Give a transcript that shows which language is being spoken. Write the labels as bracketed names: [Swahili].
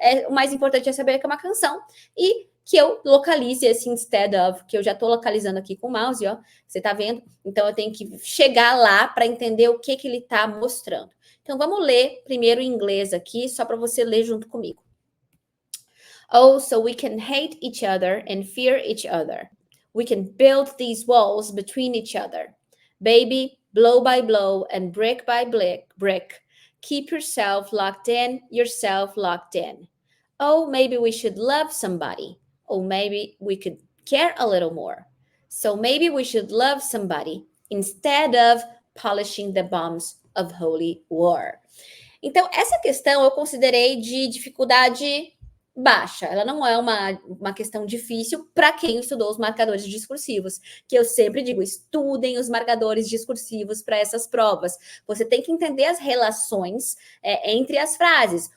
[Portuguese] O mais importante é saber que é uma canção e que eu localize esse instead of, que eu já tô localizando aqui com o mouse, ó. Você tá vendo? Então eu tenho que chegar lá para entender o que ele tá mostrando. Então vamos ler primeiro em inglês aqui, só para você ler junto comigo. [English] Oh, so we can hate each other and fear each other. We can build these walls between each other. Baby, blow by blow and brick by brick. Keep yourself locked in, yourself locked in. Oh, maybe we should love somebody. Oh, maybe we could care a little more. So maybe we should love somebody instead of polishing the bombs of holy war. [Portuguese] Então, essa questão eu considerei de dificuldade baixa. Ela não é uma questão difícil para quem estudou os marcadores discursivos, que eu sempre digo, estudem os marcadores discursivos para essas provas. Você tem que entender as relações entre as frases.